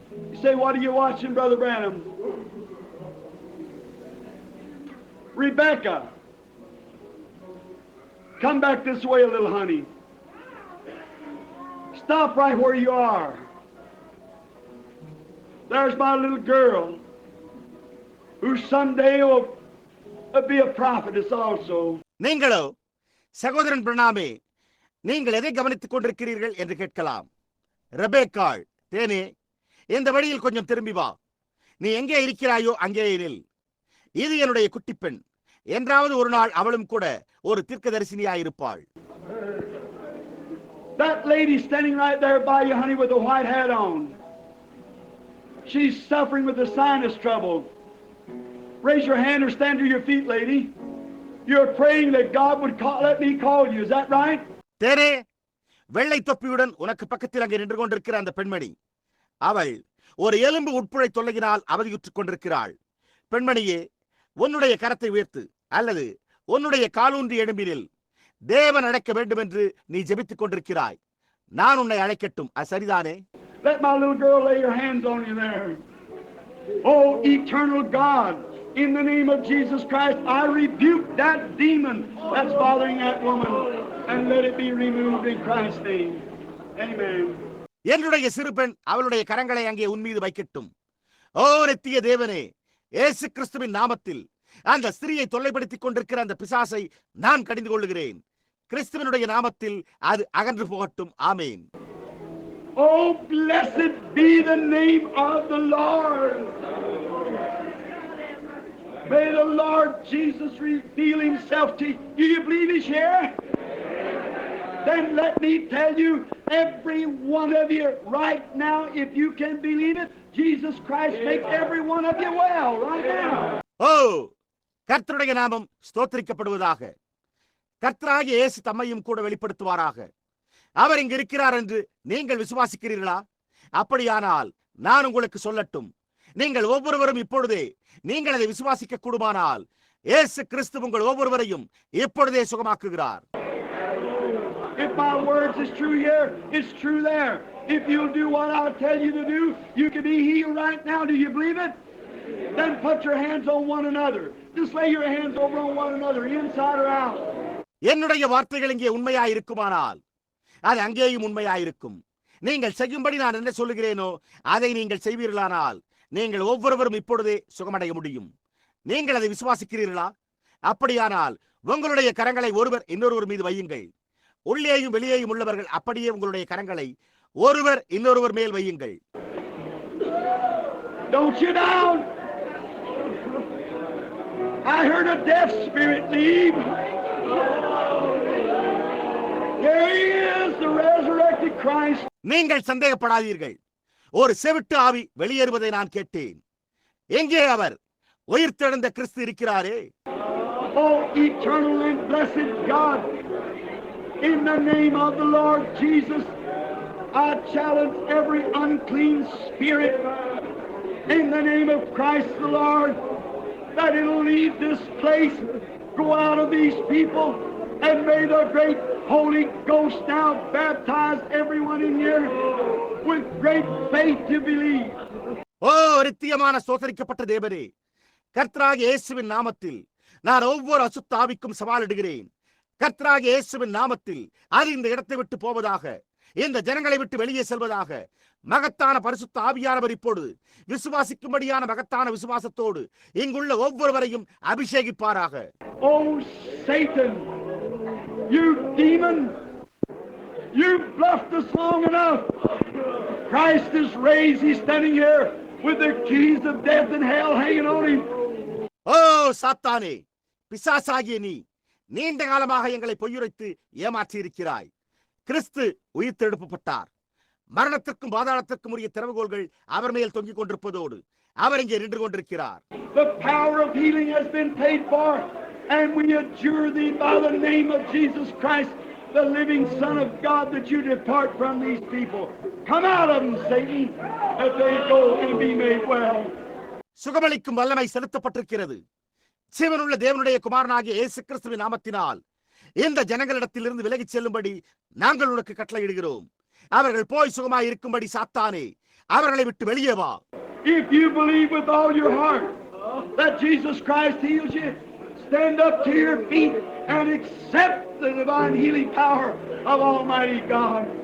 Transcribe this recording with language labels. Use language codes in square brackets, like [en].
[en] You say, what are you watching, Brother Branham? Rebecca, come back this way a little, honey. Stop right where you are. There's my little girl, who someday will be a prophetess also. [ta] நீங்களோ சகோதரன் பிரணாமே, நீங்கள் எதை கவனித்துக் கொண்டிருக்கிறீர்கள் என்று கேட்கலாம். ரெபேக்காள், தேனே, இந்த வழியில் கொஞ்சம் திரும்பி வா. நீ எங்கே இருக்கிறாயோ அங்கே நில். இது என்னுடைய குட்டி பெண். என்றாவது ஒரு நாள் அவளும் கூட ஒரு தீர்க்கதரிசினியாயிருப்பாள். [en] That lady standing right there by you, honey, with a white hat on. She's suffering with the sinus trouble. Raise your hand or stand to your feet, lady. You're praying that God would let me call you. Is that right? [ta] தேனே, வெள்ளை தொப்பியுடன் உனக்கு பக்கத்தில் அங்கே நின்று கொண்டிருக்கிற அந்த பெண்மணி, அவள் ஒரு எலும்பு உட்புழை தொல்லையினால் அவதியுற்றுக் கொண்டிருக்கிறாள். பெண்மணியே, உன்னுடைய கரத்தை உயர்த்து, அல்லது உன்னுடைய காலூன்றி எழும்பினில். தேவன் அழைக்க வேண்டும் என்று நீ ஜெபித்துக் கொண்டிருக்கிறாய். நான் உன்னை அழைக்கட்டும். அது சரிதானே? [en] Let my little girl lay her hands on you there. Oh, eternal God, in the name of Jesus Christ, I rebuke that demon that's bothering that woman, and let it be removed in Christ's name. Amen. [ta] என்னுடைய சிறு பெண் அவளுடைய கரங்களை அங்கே உன்மீது வைக்கட்டும். ஓ நித்திய தேவனே, இயேசு கிறிஸ்துவின் நாமத்தில் அந்த ஸ்திரியை தொல்லைப்படுத்திக் கொண்டிருக்கிற அந்த பிசாசை நான் கடிந்து கொள்ளுகிறேன். கிறிஸ்துவனுடைய நாமத்தில் அது அகன்று போகட்டும். ஆமேன். [en] Oh, blessed be the name of the Lord. May the Lord Jesus reveal himself to you. Do you believe he's here? Then let me tell you, every one of you right now, if you can believe it, Jesus Christ make every one of you well right now. [ta] ஓ, கர்த்தருடைய நாமம் ஸ்தோத்திரிக்கப்படுவதாக. கர்த்தராகிய இயேசு தம்மையும் கூட வெளிப்படுத்துவாராக. அவர் இங்கு இருக்கிறார் என்று நீங்கள் விசுவாசிக்கிறீர்களா? அப்படியானால் நான் உங்களுக்கு சொல்லட்டும், நீங்கள் ஒவ்வொருவரும் இப்பொழுதே நீங்கள் அதை விசுவாசிக்க கூடுமானால் இயேசு கிறிஸ்து உங்கள் ஒவ்வொருவரையும் இப்பொழுதே சுகமாக்குகிறார். [en] If my words is true here, it's true there. If you'll do what I'll tell you to do, you can be healed right now. Do you believe it? Then put your hands on one another. Just lay your hands over on one another, inside or out. [ta] என்னுடைய வார்த்தைகள் இங்கே உண்மையாயிருக்குமானால் அது அங்கேயும் உண்மையாயிருக்கும். நீங்கள் செய்யும்படி நான் என்ன சொல்லுகிறேனோ அதை நீங்கள் செய்வீர்களானால் நீங்கள் ஒவ்வொருவரும் இப்பொழுதே சுகமடைய முடியும். நீங்கள் அதை விசுவாசிக்கிறீர்களா? அப்படியானால் உங்களுடைய கரங்களை ஒருவர் இன்னொருவர் மீது வையுங்கள். உள்ளேயும் வெளியேயும் உள்ளவர்கள் அப்படியே உங்களுடைய கரங்களை ஒருவர் இன்னொருவர் மேல் வையுங்கள். [en] Don't you down. I heard a deaf spirit leave. There he is, the resurrected Christ. [ta] நீங்கள் சந்தேகப்படாதீர்கள். ஒரு செவிட்டு ஆவி வெளியேறுவதை நான் கேட்டேன். எங்கே அவர்? உயிர்த்தெழுந்த கிறிஸ்து இருக்கிறாரே. [en] Oh, eternal and blessed God, in the name of the Lord Jesus, I challenge every unclean spirit in the name of Christ the Lord, that it'll leave this place, go out of these people, and may the great Holy Ghost now baptize everyone in here with great faith to believe. [ta] ஓ நித்தியமான ஸ்தோத்திரிக்கப்பட்ட தேவனே, கர்த்தராகிய இயேசுவின் நாமத்தில் நான் ஒவ்வொரு அசுத்த ஆவிக்கும் சவாலிடுகிறேன். கர்த்தராகிய இயேசுவின் நாமத்தில் அது இந்த இடத்தை விட்டு போவதாக, இந்த ஜனங்களை விட்டு வெளியே செல்வதாக. மகத்தான பரிசுத்த ஆவியானவர் இப்போது விசுவாசிக்கும்படியான மகத்தான விசுவாசத்தோடு இங்குள்ள ஒவ்வொருவரையும் அபிஷேகிப்பாராக. [en] Oh Satan, you demon, you've bluffed us long enough. Christ is raised. He's standing here with the keys of death and hell hanging on him. [ta] ஓ சாத்தானே, பிசாசாகிய நீ நீண்ட காலமாக எங்களை பொய்யுரைத்து ஏமாற்றி இருக்கிறாய். கிறிஸ்து உயிர்த்தெழுப்பப்பட்டார். மரணத்திற்கும் பாதாளத்திற்கும் உரிய திறவுகோல்கள் அவர் மேல் தொங்கிக் கொண்டிருப்பதோடு அவர் இங்கே நின்று கொண்டிருக்கிறார். [en] The power of healing has been paid for, and we adjure thee by the name of Jesus Christ, the living Son of God, that you depart from these people. Come out of them, Satan, that they go and be made well. [ta] சுகமளிக்கும் வல்லமை செலுத்தப்பட்டிருக்கிறது. ஜீவனுள்ள தேவனுடைய குமாரனாகிய இயேசு கிறிஸ்துவின் நாமத்தினால் இந்த ஜனங்களிடத்திலிருந்து விலகிச் செல்லும்படி நாங்கள் உனக்கு கட்டளையிடுகிறோம். அவர்கள் போய் சுகமாய் இருக்கும்படி சாத்தானே, அவர்களை விட்டு வெளியே வா. [en] If you believe with all your heart that Jesus Christ heals you, stand up to your feet and accept the divine healing power of Almighty God.